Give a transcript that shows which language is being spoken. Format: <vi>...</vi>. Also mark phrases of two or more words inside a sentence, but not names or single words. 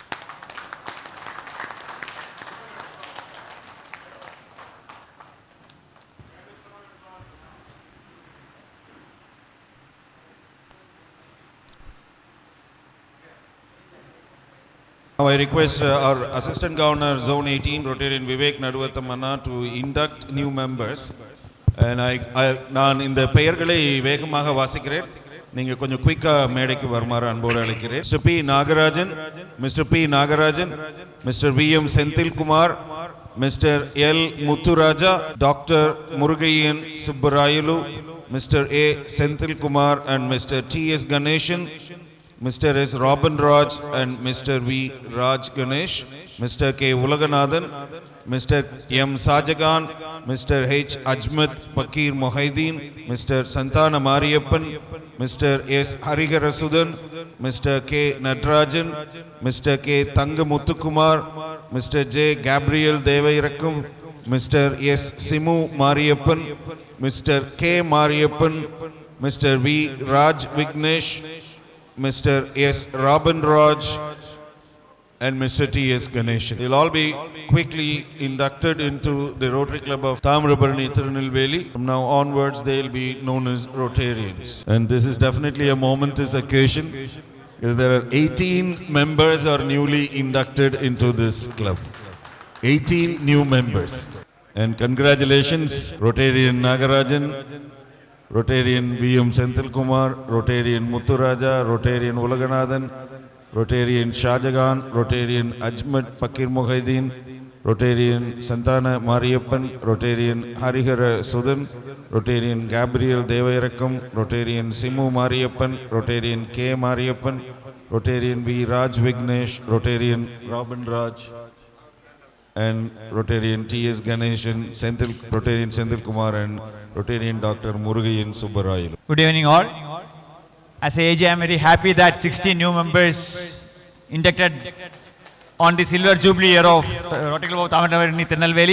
<en>Now I request our Assistant Governor Zone 18 Rotarian Vivek Naduvathamana to induct new members.</en> <ta>And நான் இந்த பெயர்களை வேகமாக வாசிக்கிறேன். நீங்க கொஞ்சம் குயிக்கா மேடைக்கு வருமாறு அன்போடு அழைக்கிறேன்.</ta> <en>Mr. P. Nagarajan, Mr. P. Nagarajan, Mr. V.M. Senthilkumar, Mr. L. Muthuraja, Dr. Murugayan Subbarayalu, Mr. A. Senthilkumar and Mr. T.S. Ganeshan, Mr. S. Robin Raj and Mr. V. Raj Ganesh, Mr. K. Ulaganathan, Mr. M. Sajagan, Mr. H. Ajmat Pakir Mohideen, Mr. Santana Mariyappan, Mr. S. Hariharasudan, Mr. K. Nadrajan, Mr. K. Thangamuthukumar, Mr. J. Gabriel Devairakkum, Mr. S. Simu Mariyappan, Mr. K. Mariyappan, Mr. V. Raj Vignesh, Mr. S. Robin Raj and Mr. T.S. Ganeshan. They'll all be quickly inducted into the Rotary Club of Tamarabarani Tirunelveli. From now onwards, they'll be known as Rotarians. And this is definitely a momentous occasion, because there are 18 members are newly inducted into this club. 18 new members. And congratulations, Rotarian Nagarajan, Rotarian V.M. Senthilkumar, Rotarian Muthuraja, Rotarian Ulaganathan, Rotarian Shahjagan, Rotarian Ajmat Pakir Mohideen, Rotarian Santana Mariyappan, Rotarian Harihara Sudan, Rotarian Gabriel Devairakkum, Rotarian Simu Mariyappan, Rotarian K. Mariyappan, Rotarian V. Raj Vignesh, Rotarian Robin Raj, and Rotarian T.S. Ganeshan, Rotarian Senthilkumar and Rotarian Dr. Murugayan Subbarayalu. Good evening all. As a AG, I am very happy that 60 new members inducted on the Silver Jubilee year of Rotary Club of Tamarabarani Tirunelveli.</en>